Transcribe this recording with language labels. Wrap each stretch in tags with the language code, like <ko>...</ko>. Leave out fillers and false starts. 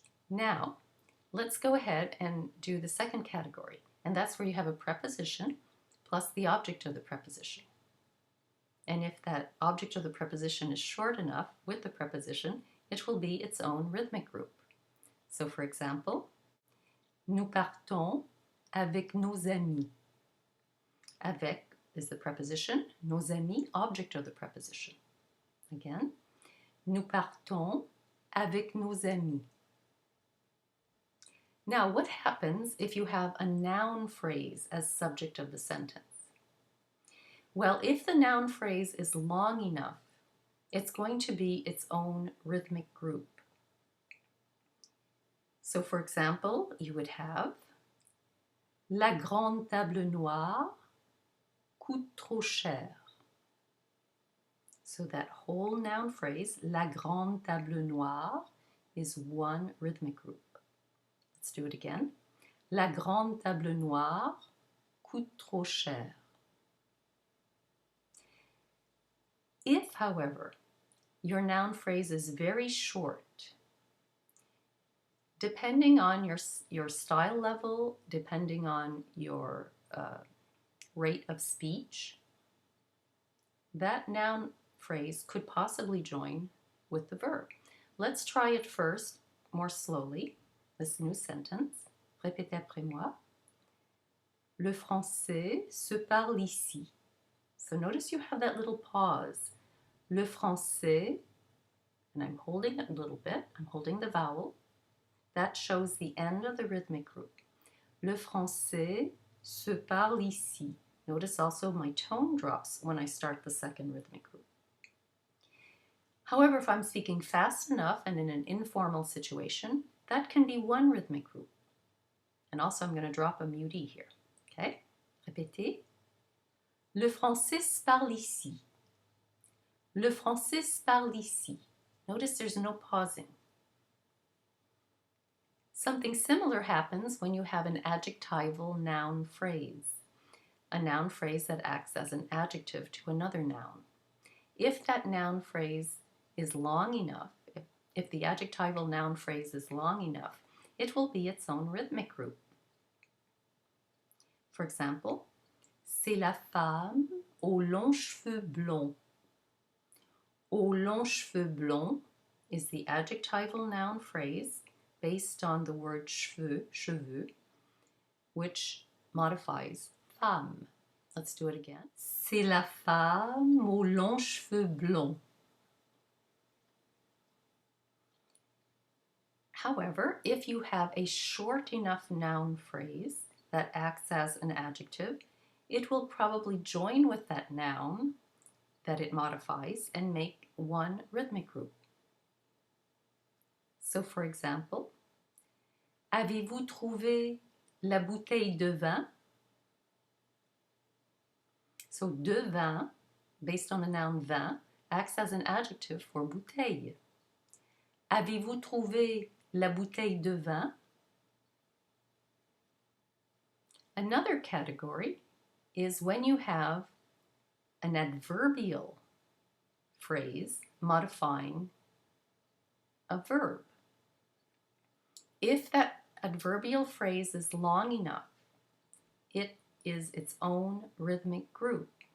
<en>Now, let's go ahead and do the second category, and that's where you have a preposition plus the object of the preposition. And if that object of the preposition is short enough with the preposition, it will be its own rhythmic group. So for example,</en> <fr>nous partons avec nos amis.</fr> <en>Avec is the preposition,</en> <fr>nos amis,</fr> <en>object of the preposition. Again,</en> <fr>nous partons avec nos amis.</fr> <en>Now, what happens if you have a noun phrase as subject of the sentence? Well, if the noun phrase is long enough, it's going to be its own rhythmic group. So, for example, you would have</en> <fr>la grande table noire coûte trop cher.</fr> <en>So that whole noun phrase,</en> <fr>la grande table noire,</fr> <en>is one rhythmic group. Let's do it again.</en> <fr>La grande table noire coûte trop cher.</fr> <en>If, however, your noun phrase is very short, depending on your style level, depending on your rate of speech, that noun phrase could possibly join with the verb. Let's try it first, more slowly. This new sentence.</en> <fr>Répétez après moi. Le français se parle ici.</fr> <en>So notice you have that little pause.</en> <fr>Le français,</fr> <en>and I'm holding it a little bit, I'm holding the vowel. That shows the end of the rhythmic group.</en> <fr>Le français se parle ici.</fr> <en>Notice also my tone drops when I start the second rhythmic group. However, if I'm speaking fast enough and in an informal situation, that can be one rhythmic group. And also I'm going to drop a mutie here. Okay? Répétez.</en> <fr>Le français se parle ici. Le français se parle ici.</fr> <en>Notice there's no pausing. Something similar happens when you have an adjectival noun phrase, a noun phrase that acts as an adjective to another noun. If that noun phrase is long enough, if the adjectival noun phrase is long enough, it will be its own rhythmic group. For example,</en> <fr>c'est la femme aux longs cheveux blonds. Aux longs cheveux blonds</fr> <en>is the adjectival noun phrase based on the word cheveux, which modifies femme. Let's do it again.</en> <fr>C'est la femme aux longs cheveux blonds.</fr> <en>However, if you have a short enough noun phrase that acts as an adjective, it will probably join with that noun that it modifies and make one rhythmic group. So, for example,</en> <fr>avez-vous trouvé la bouteille de vin?</fr> <en>So,</en> <fr>de vin,</fr> <en>based on the noun vin, acts as an adjective for bouteille.</en> <fr>Avez-vous trouvé la bouteille de vin?</fr> <en>Another category is when you have an adverbial phrase modifying a verb. If that adverbial phrase is long enough, it is its own rhythmic group.</en>